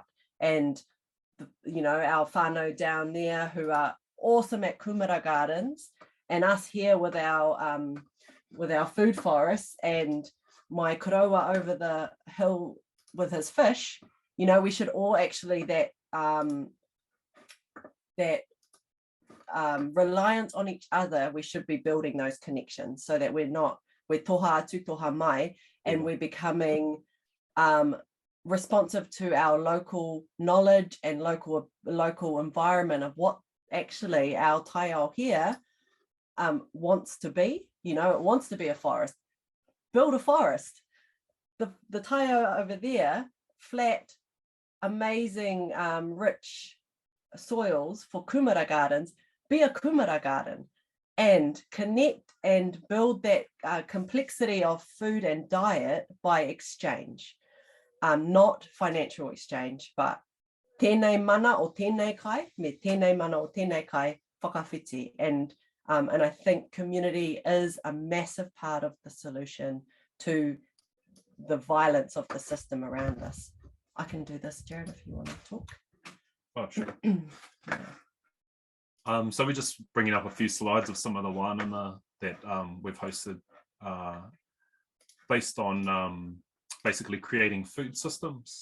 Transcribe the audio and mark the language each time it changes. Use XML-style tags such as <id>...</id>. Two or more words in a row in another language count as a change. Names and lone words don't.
<en>And you know, our whānau down there who are awesome at kumara gardens, and us here with our food forests, and my koroa over the hill with his fish, you know, we should all actually reliance on each other, we should be building those connections so that we're</en> <mi>toha atu toha mai,</mi> <en>and we're becoming responsive to our local knowledge and local environment of what actually our taiao here wants to be. You know, it wants to be a forest. Build a forest. The taiao over there, flat, amazing, rich soils for kumara gardens, be a kumara garden and connect and build that complexity of food and diet by exchange. Not financial exchange, but</en> <mi>tēnei mana o tēnei kai, me tēnei mana o tēnei kai whakawhiti.</mi> <en>And I think community is a massive part of the solution to the violence of the system around us. I can do this, Jared, if you want to talk. Oh, sure. So we're just bringing up a few slides of some of the wānanga that we've hosted based on basically creating food systems.</en>